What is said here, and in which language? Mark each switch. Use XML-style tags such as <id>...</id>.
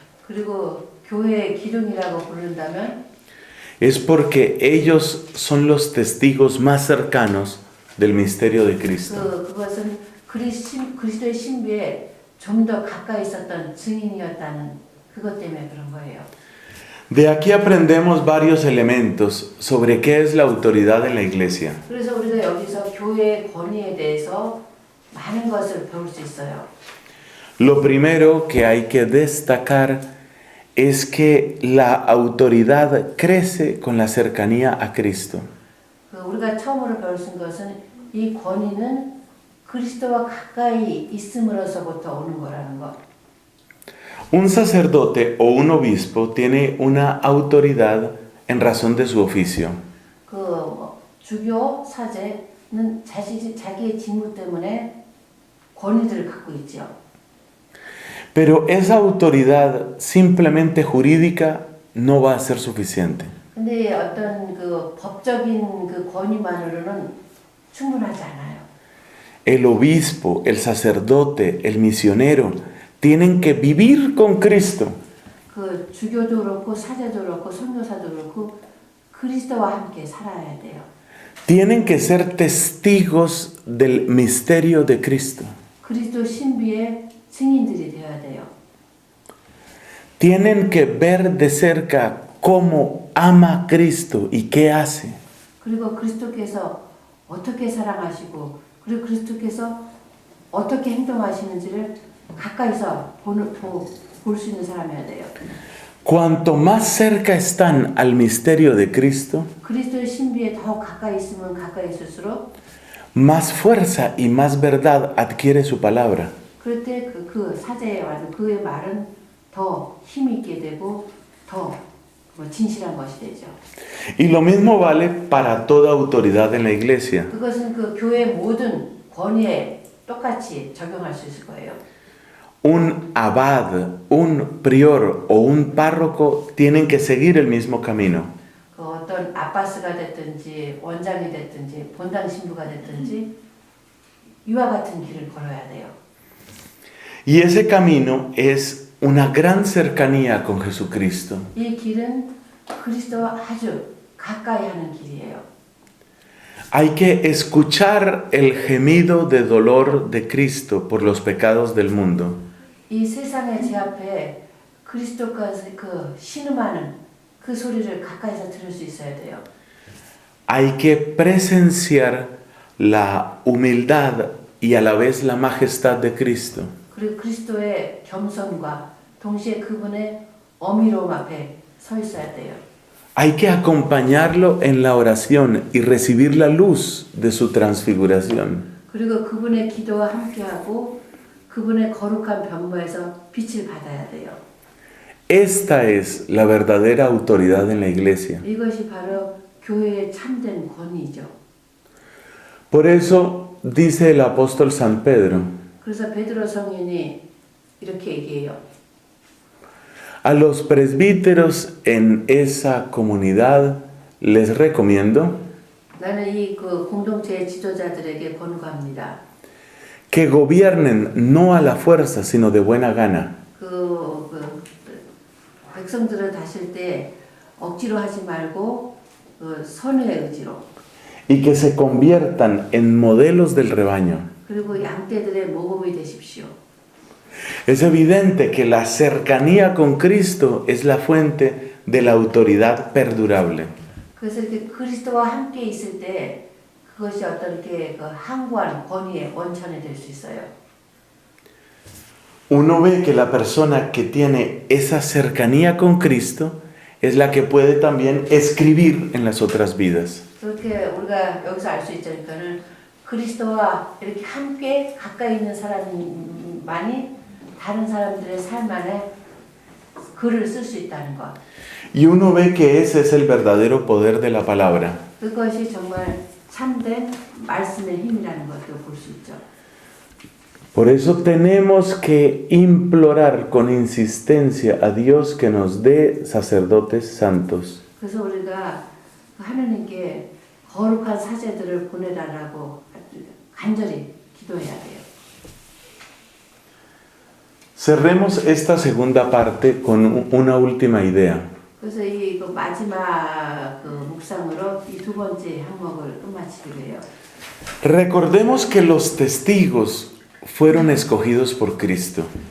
<ko>그리고 교회의 기둥이라고 부른다면</ko> <es>es porque ellos son los testigos más cercanos del misterio de Cristo.</es> <ko>그것은 그리스도의 신비에 좀 더 가까이 있었던 증인이었다는 그것 때문에 그런 거예요.</ko> <es>De aquí aprendemos varios elementos sobre qué es la autoridad en la iglesia.</es> <ko>그래서 우리가 여기서 교회의 권위에 대해서 많은 것을 배울 수 있어요.</ko> <es>Lo primero que hay que destacar es que la autoridad crece con la cercanía a Cristo.</es> <ko>우리가 처음으로 배울 수 있는 것은 이 권위는 그리스도와 가까이 있음으로서부터 오는 거라는 것.</ko> <es>Un sacerdote o un obispo tiene una autoridad en razón de su oficio.</es> <ko>그 주교 사제는 자기의 직무 때문에 권위들을 갖고 있죠.</ko> <es>Pero esa autoridad simplemente jurídica no va a ser suficiente.</es> <ko>근데 어떤 그 법적인 그 권위만으로는 충분하지 않아요.</ko> <es>El obispo, el sacerdote, el misionero tienen que vivir con Cristo.</es> <ko>그 주교도 그렇고 사제도 그렇고 선교사도 그렇고 그리스도와 함께 살아야 돼요.</ko> <es>Tienen que ser testigos del misterio de Cristo.</es> <ko>그리스도 신비의 증인들이 되어야 돼요.</ko> <es>Tienen que ver de cerca cómo ama Cristo y qué hace.</es> <ko>그리고 그리스도께서 어떻게 사랑하시고 그리고 그리스도께서 어떻게 행동하시는지를 가까이서 볼 수 있는 사람이어야 돼요.</ko> <es>Cuanto más cerca están al misterio de Cristo,</es> <ko>그리스도의 신비에 더 가까이 있으면 가까이 있을수록</ko> <es>más fuerza y más verdad adquiere su palabra.</es> <ko>그럴 때 그 사제의 말, 그의 말은 더 힘 있게 되고 더 진실한 것이 되죠.</ko> <es>Y lo mismo vale para toda autoridad en la iglesia.</es> <ko>그것은 그 교회 모든 권위에 똑같이 적용할 수 있을 거예요.</ko> <es>Un abad, un prior o un párroco tienen que seguir el mismo camino.</es> <ko>그 어떤 아바스가 됐든지 원장이 됐든지 본당 신부가 됐든지 이와 같은 길을 걸어야 돼요.</ko> <es>Y ese camino es una gran cercanía con Jesucristo.</es> <ko>이 길은 그리스도와 아주 가까이 하는 길이에요.</ko> <es>Hay que escuchar el gemido de dolor de Cristo por los pecados del mundo.</es> <ko>이 세상의 제 앞에 그리스도까지 그 신음하는 그 소리를 가까이서 들을 수 있어야 돼요.</ko> <es>Hay que presenciar la humildad y a la vez la majestad de Cristo.</es> <ko>그리고 그리스도의 겸손과 동시에 그분의 어미로움 앞에 서 있어야 돼요.</ko> <es>Hay que acompañarlo en la oración y recibir la luz de su transfiguración.</es> <ko>그리고 그분의 기도와 함께하고 그분의 거룩한 변모에서 빛을 받아야 돼요.</ko> <es>Esta es la verdadera autoridad en la iglesia.</es> <ko>이것이 바로 교회의 참된 권위죠.</ko> <es>Por eso dice el apóstol San Pedro,</es> <ko>그래서 베드로 성인이 이렇게 얘기해요.</ko> <es>a los presbíteros en esa comunidad les recomiendo</es> <ko>나는 이 그 공동체의 지도자들에게 권고합니다.</ko> <es>que gobiernen no a la fuerza, sino de buena gana.</es> <ko>그 백성들을 다실 때 억지로 하지 말고 선의 의지로.</ko> <es>Y que se conviertan en modelos del rebaño.</es> <ko>그리고 양떼들의 모범이 되십시오.</ko> <es>Es evidente que la cercanía con Cristo es la fuente de la autoridad perdurable.</es> <ko>그래서 이렇게 그리스도와 함께 있을 때 그것이 어떤 이렇게 그 항구한 권위의 원천이 될 수 있어요.</ko> <es>Uno ve que la persona que tiene esa cercanía con Cristo es la que puede también escribir en las otras vidas.</es> <ko>그렇게 우리가 여기서 알 수 있자니까는 그리스도와 이렇게 함께 가까이 있는 사람만이 다른 사람들의 삶 안에 글을 쓸 수 있다는 것.</ko> <es>Y uno ve que ese es el verdadero poder de la palabra.</es> <ko>그것이 정말 참된 말씀의 힘이라는 것도 볼 수 있죠.</ko> <es>Por eso tenemos que implorar con insistencia a Dios que nos dé sacerdotes santos.</es> <ko>그래서 우리가 하나님께 거룩한 사제들을 보내달라고 간절히 기도해야 돼요.</ko> <es>Cerremos esta segunda parte con una última idea.</es> <ko>그래서 이 마지막 묵상으로 이 두 번째 항목을 끝마치기로 해요.</ko> <es>Recordemos que los testigos fueron escogidos por Cristo.</es>